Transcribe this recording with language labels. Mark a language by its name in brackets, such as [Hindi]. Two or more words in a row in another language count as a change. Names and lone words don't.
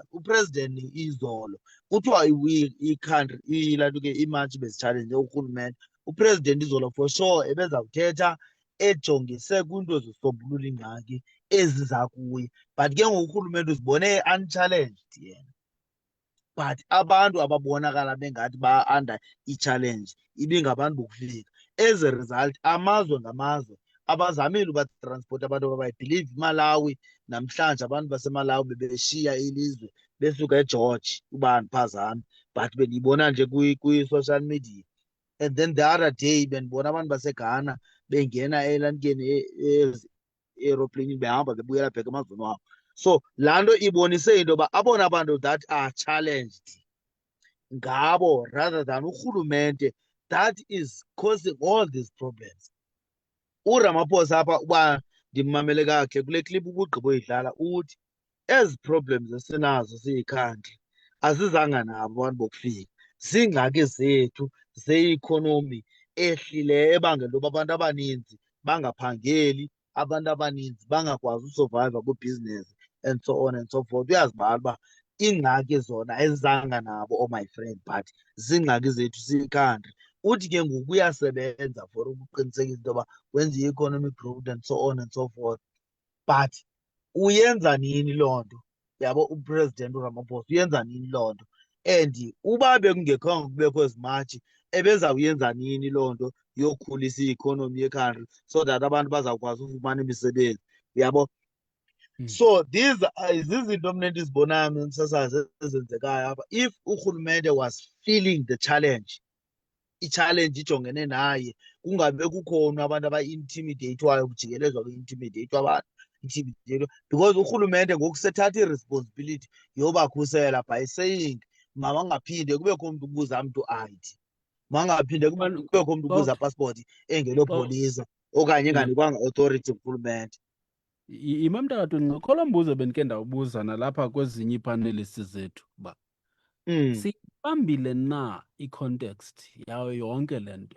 [Xhosa] Upresident izolo kuthiwa i-country ilaa nto ke iimatshi bezitshalenje urhulumente, upresident izolo [English] for sure [Xhosa] ebezawuthetha ejongise kwiinto zosombulula ingxaki eziza kuye, but ke ngoku urhulumente uzibone unchallenged yena. But abantu ababonakala bengathi ba-under i-challenge ibingabantu bokufika. [English] As a result, [Xhosa] amazwe ngamazwe abazamile ubatransport abantu ababayibhilive iMalawi. Namhlanje abantu baseMalawi bebeshiya ilizwe besuka eGeorge, uba andiphazami, but bendiyibona nje kwi- [English] social media. And then the other day [Xhosa] bendibona abantu baseGhana bengena elanikeni aeroplane behamba bebuyela back emazweni wabo. [English] So [Xhosa] laa nto ibonise into yoba abona bantu [English] that are challenged ngabo rather than urhulumente that is causing all these problems. [Xhosa] uRamaphosa apha uba ndimmamele kakhe kule clip ubugqiboyidlala uthi ezi problems esinazo siyikhantri azizanga nabo abantu bokufika, ziingxaki zethu ze-economy ehlileyo ebangela into yoba abantu abaninzi bangaphangeli, abantu abaninzi bangakwazi usurviva kwibhizinesi [English] and so on and so forth. [Xhosa] Uyazibala uba iingxaki zona ezizanga nabo [English] my friend, [Xhosa] but ziingxaki zethu siyikhantri. Uthi ke ngoku uyasebenza for ukuqinisekisa into yoba wenza i-economic growth [English] and so on and so forth, [Xhosa] but uyenza nini loo nto? Yabo upresident uRamaphosa uyenza nini loo nto? And uba bekungekho kubekho ezi matshi ebezawuyenza nini loo nto yokhulisa i-economy yekhantri [English] so that [Xhosa] abantu bazawukwazi ufumana imisebenzi, yabo. [English] So these [Xhosa] zizinto mna endizibonayo Msasazi ezenzekayo apha. If urhulumente [English] was feeling the challenge, [Xhosa] i-challenge ijongene naye, kungabe kukhona abantu aba-intimidatwayo, kujikelezwa kwi-intimidatwa abantu, because urhulumente ngoku sethatha i-responsibility yobakhusela [English] by saying [Xhosa] mabangaphinde kubekho umntu ubuza mntu ID, mangaphinde kubekho umntu ubuza passport engelopolisa. okanye [English] Yeah. [Xhosa] enganikwanga authority ngurhulumente. Imam Takatoni, ngakho mbuzo bendike ndawubuza nalapha kwezinye iipanelists zethu uba siyibambile na i-context yayo yonke le nto.